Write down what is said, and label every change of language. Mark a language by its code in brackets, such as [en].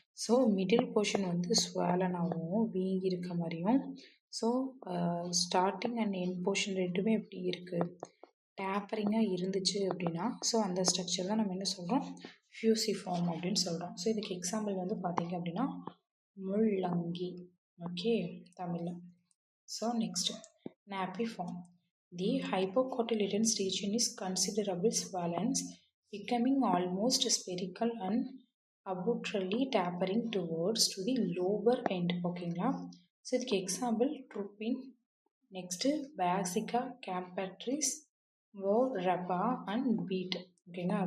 [ta] So middle portion வந்து ஸ்வாலனாகவும் வீங்கி இருக்க மாதிரியும், so starting and end portion ரெண்டுமே எப்படி இருக்குது, டேப்பரிங்காக இருந்துச்சு அப்படின்னா, ஸோ அந்த ஸ்ட்ரக்சர் தான் நம்ம என்ன சொல்கிறோம், ஃபியூசிஃபார்ம் அப்படின்னு சொல்கிறோம். ஸோ இதுக்கு எக்ஸாம்பிள் வந்து பார்த்திங்க அப்படின்னா முள்ளங்கி. ஓகே, தமிழில். So next நாப்பிஃபார்ம். [en] The hypocotyledonous region is considerable swollen, becoming almost spherical and abruptly tapering towards to the lower end. [ta] ஓகேங்களா? ஸோ இதுக்கு எக்ஸாம்பிள் ட்ரூப்பின், நெக்ஸ்ட்டு பேசிகா கேம்பட்ரிஸ், ரப்பா அண்ட் பீட். ஓகேங்களா?